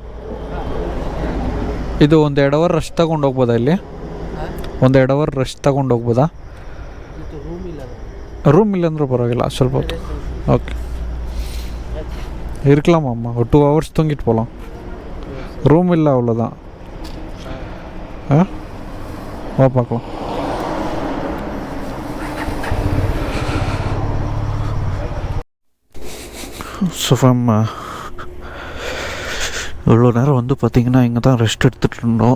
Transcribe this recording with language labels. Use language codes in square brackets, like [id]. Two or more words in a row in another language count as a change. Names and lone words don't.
[kn] ಇದು 1-2 [en] hour rush [kn] ತಗೊಂಡು ಹೋಗ್ಬೋದಾ? ಇಲ್ಲಿ 1-2 [en] hour rush [kn] ತಗೊಂಡು ಹೋಗ್ಬೋದಾ? ರೂಮ್ ಇಲ್ಲ ಅಂದರೂ பரவாயில்ல, ಸ್ವಲ್ಪ ಹೊತ್ತು. [ta] ஓகே இருக்கலாமாம்மா, ஒரு 2 hours தூங்கிட்டு போகலாம். ரூம் இல்லை, அவ்வளோதான். வா பார்க்கலாம். [en] so from [ta] இவ்வளோ நேரம் வந்து பார்த்திங்கன்னா இங்கே தான் ரெஸ்ட் எடுத்துகிட்டு இருந்தோம்.